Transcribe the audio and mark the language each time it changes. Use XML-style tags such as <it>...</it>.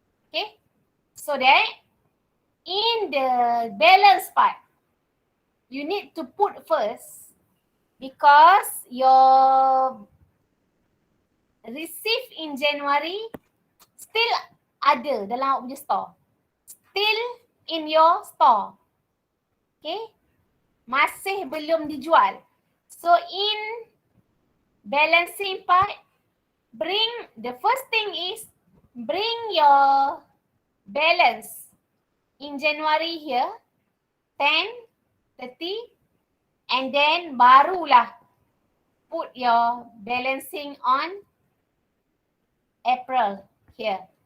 <en>Okay, so that in the balance part, you need to put first because your receive in January still</en> <ms>ada dalam awak punya</ms> <en>store. Still in your store.</en> <ms>Okay, masih belum dijual.</ms> <en>So in balancing part, the first thing is bring your balance in January here, 10, 30, and then</en> <ms>barulah</ms> <en>put your balancing on April here.</en>